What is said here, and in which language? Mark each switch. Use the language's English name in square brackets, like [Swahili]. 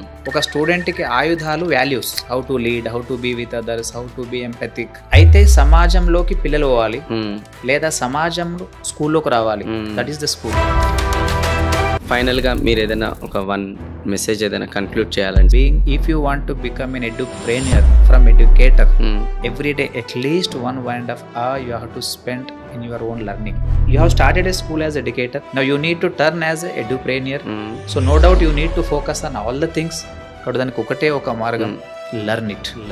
[Telugu] ఒక స్టూడెంట్కి ఆయుధాలు [English] Values, how to lead, how to be with others, how to be empathic. [Telugu] అయితే సమాజంలోకి పిల్లలు పోవాలి, లేదా సమాజంలో స్కూల్లోకి రావాలి. [English] That is the school. [Telugu] ఫైనల్గా మీరు ఏదైనా ఒక వన్ మెసేజ్ ఏదైనా కన్క్లూడ్ చేయాలంటే, [English] if you want to become an edupreneur from educator, every day at least 1.5 hour you have to spend in your own learning. You have started a school as educator, now you need to turn as a edupreneur. So no doubt you need to focus on all the things. [Telugu] కాబట్టి దానికి ఒకటే ఒక మార్గం, [English] learn it.